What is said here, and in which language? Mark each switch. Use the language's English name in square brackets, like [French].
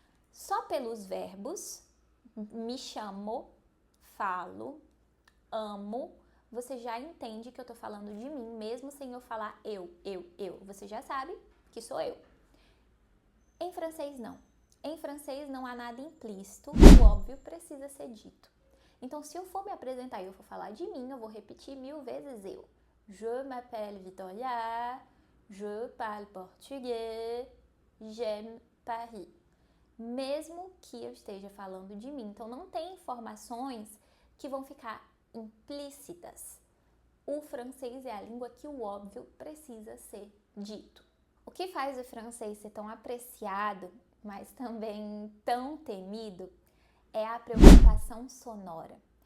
[Portuguese] Só pelos verbos, me chamo, falo, amo, você já entende que eu tô falando de mim, mesmo sem eu falar eu. Você já sabe que sou eu. Em francês, não. Em francês, não há nada implícito, o óbvio precisa ser dito. Então, se eu for me apresentar e eu for falar de mim, eu vou repetir 1000 vezes eu. [French] Je m'appelle Victoria, je parle portugais, j'aime Paris. [Portuguese] Mesmo que eu esteja falando de mim. Então, não tem informações que vão ficar implícitas. O francês é a língua que o óbvio precisa ser dito. O que faz o francês ser tão apreciado, mas também tão temido, é a preocupação sonora.